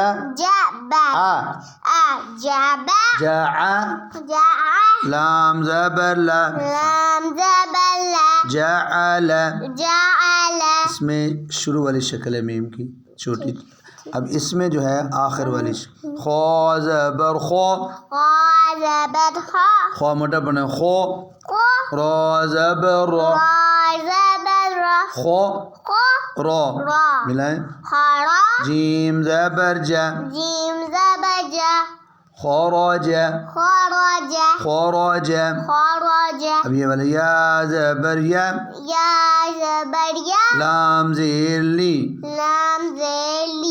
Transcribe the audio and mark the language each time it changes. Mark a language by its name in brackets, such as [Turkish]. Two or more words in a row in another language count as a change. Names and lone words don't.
[Urdu] جبا، ع، جبا، جاع، جا، لام زبر لا، لام زبر لا، جعل، جعل، اس میں شروع والی شکل ہے میم کی چھوٹی۔ اب اس میں جو ہے آخر والی شکل، خو زبر خو، خا زبر خا، خو موٹا بنا خو، خو، را زبر را، را زبر را، خو خو، را، را، ملائیں، خارا، جیم زبر جا، جیم زبر جا، خراج، خراج، خراج۔ خراج، اب یہ والا یا زبر یا، یا زبر یا، لام زیر لی، لام زیلی،